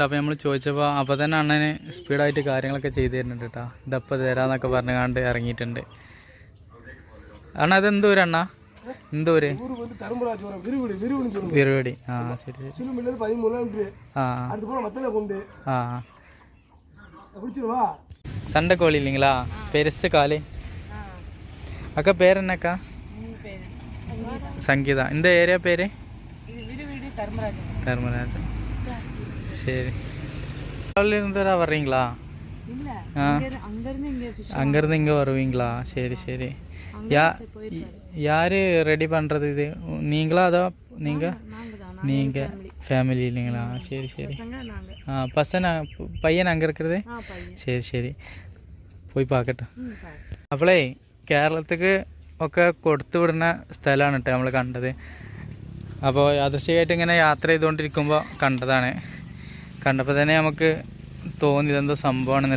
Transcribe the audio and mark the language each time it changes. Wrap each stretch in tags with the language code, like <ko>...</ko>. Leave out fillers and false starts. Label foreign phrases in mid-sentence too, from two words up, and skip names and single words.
<ml>അപ്പോൾ നമ്മൾ ചോദിച്ചപ്പോൾ അപ്പോൾ തന്നെ അണ്ണന് സ്പീഡായിട്ട് കാര്യങ്ങളൊക്കെ ചെയ്തു തരുന്നുണ്ട് കേട്ടോ. ഇതപ്പോൾ തരാമെന്നൊക്കെ പറഞ്ഞുകൊണ്ട് ഇറങ്ങിയിട്ടുണ്ട്. അണ്ണാ ഇത് എന്തൂര് അണ്ണാ? എന്തൂര്? വിരുവടി. ആ ശരി ശരി.</ml> <ta>ആ ആ சண்டை கோழி இல்லைங்களா? பெருசு காலி. அக்கா பேர் என்னக்கா? சங்கீதா. இந்த ஏரியா பேர்? தர்மராஜன். சரி. இருந்துடா வர்றீங்களா? அங்கேருந்து இங்கே வருவீங்களா? சரி சரி. யார் ரெடி பண்ணுறது இது? நீங்களா அதோ நீங்கள் ஃபேமிலி இல்லைங்களா? சரி சரி. പയ്യൻ അங்கே இருக்கிறது?</ta> <ml>ശരി ശരി. പോയി പാക്കട്ടെ. അപ്പോളേ കേരളത്തേക്ക് ഒക്കെ കൊടുത്തു വിടുന്ന സ്ഥലമാണ് കേട്ടോ നമ്മൾ കണ്ടത്. അപ്പോൾ യാദൃശ്ചികമായിട്ട് ഇങ്ങനെ യാത്ര ചെയ്തുകൊണ്ടിരിക്കുമ്പോൾ കണ്ടതാണ്. കണ്ടപ്പോൾ തന്നെ നമുക്ക് തോന്നി ഇതെന്തോ സംഭവമാണെന്നില്ല.</ml>